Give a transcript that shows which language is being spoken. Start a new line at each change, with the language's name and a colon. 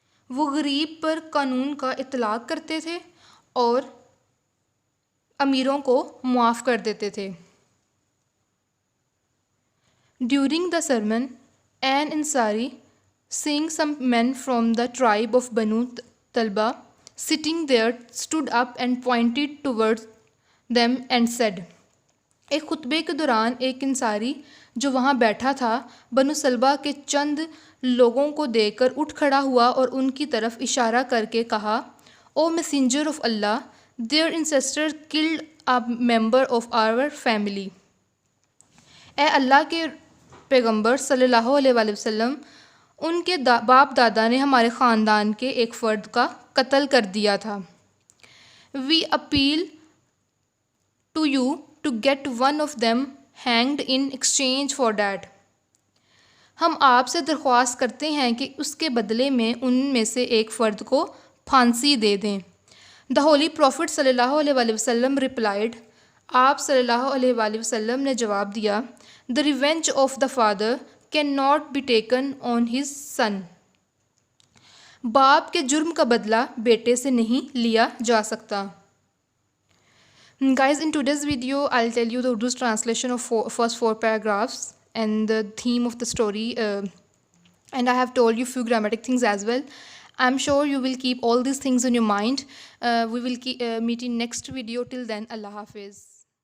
Urdu: وہ غریب پر قانون کا اطلاق کرتے تھے اور امیروں کو معاف کر دیتے تھے.
English: During the sermon, an Ansari, seeing some men from the tribe of Banu Talba sitting there, stood up and pointed towards them and said.
Urdu: ایک خطبے کے دوران ایک انصاری جو وہاں بیٹھا تھا بنو سلبہ کے چند لوگوں کو دیکھ کر اٹھ کھڑا ہوا اور ان کی طرف اشارہ کر کے کہا,
English: O messenger of Allah, their ancestor killed a member of our family.
Urdu: اے اللہ کے پیغمبر صلی اللہ علیہ وسلم, ان کے باپ دادا نے ہمارے خاندان کے ایک فرد کا قتل کر دیا تھا.
English: We appeal to you to get one of them hanged in exchange for that.
Urdu: ہم آپ سے درخواست کرتے ہیں کہ اس کے بدلے میں ان میں سے ایک فرد کو پھانسی دے دیں.
English: The holy prophet صلی اللہ علیہ وسلم ریپلائڈ.
Urdu: آپ صلی اللہ علیہ وسلم نے جواب دیا,
English: The revenge of the father can not be taken on his son.
Urdu: باپ کے جرم کا بدلہ بیٹے سے نہیں لیا جا سکتا.
English: Guys, in today's video, I'll tell you the Urdu's translation of first 4 paragraphs and the theme of the story. And I have told you few grammatic things as well. I'm sure you will keep all these things in your mind. We will meet in next video. Till then, Allah Hafiz.